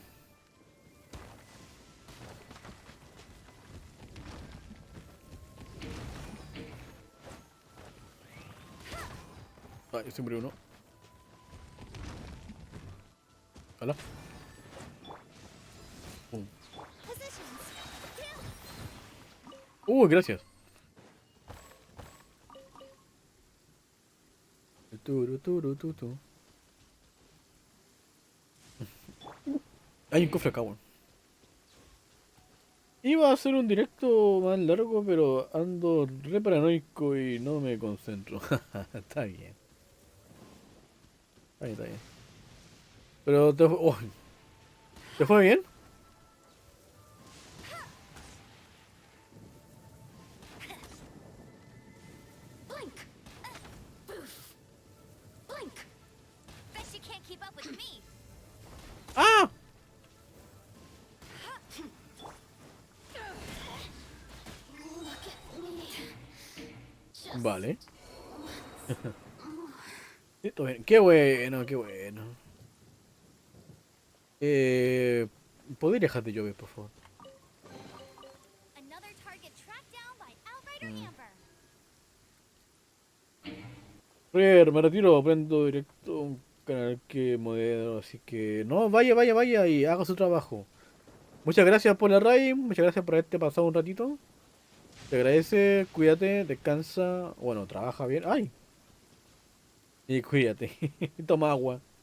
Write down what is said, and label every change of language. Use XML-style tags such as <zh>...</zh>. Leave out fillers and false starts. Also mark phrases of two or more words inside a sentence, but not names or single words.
<es>Ay, siempre uno. Hola. Gracias. Turu, turu, tu, tu. Hay un cofre acá, weón. Iba a hacer un directo más largo, pero ando re paranoico y no me concentro. Está bien. Está bien, está bien. Pero ¿te fue bien?</es> <en>Blink. Boof. Blink. Bet you can't keep up with me.</en> <es>¡Ah! Vale. Esto bien. Qué bueno, qué bueno. ¿Podría dejar de llover, por favor?</es> <en>Another target tracked down by Outrider Amber.</en> <es>Me retiro, aprendo directo un canal que modelo, así que no, vaya, vaya, vaya y haga su trabajo. Muchas gracias por la raid, muchas gracias por haberte pasado un ratito. Te agradece, cuídate, descansa, bueno, trabaja bien. ¡Ay! Y cuídate, toma agua.</es>